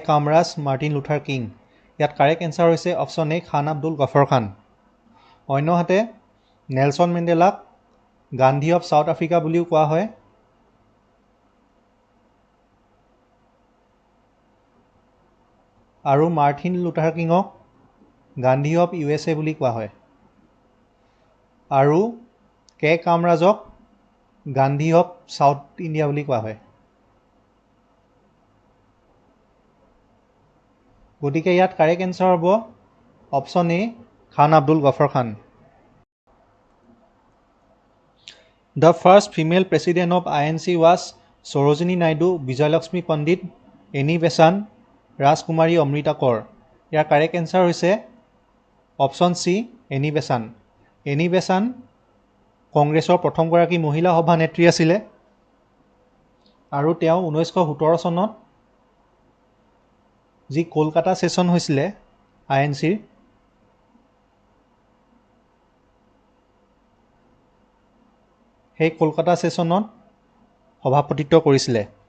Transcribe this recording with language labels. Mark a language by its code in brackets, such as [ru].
[as] Kamraz, Martin Luther King. ইয়াত correct answer হৈছে option A খান আব্দুল গফৰ খান অন্যহাতে Nelson মেণ্ডেলাক Gandhi of south Africa বুলিও কোৱা হয় আৰু Martin Luther কিঙক Gandhi of USA বুলি কোৱা হয় আৰু কে কামৰাজক গান্ধী অফ চাউথ ইণ্ডিয়া বুলি কোৱা হয় গতিকে ইয়াত কাৰেক্ট এনচাৰ হ'ব option A Khan Abdul Ghaffar Khan. [en] The first female president of INC was Sarojini Naidu, Vijayalakshmi Pandit, Annie Besant, Rajkumari Amrita Kaur. [as] Year correct answer হৈছে অপশ্যন চি এনি বেচাণ্ট। এনি বেচাণ্ট কংগ্ৰেছৰ প্ৰথমগৰাকী মহিলা সভানেত্ৰী আছিলে আৰু তেওঁ 1917 চনত যি কলকাতা ছেছন হৈছিলে INCৰ সেই কলকাতা ছেছনত সভাপতিত্ব কৰিছিলে।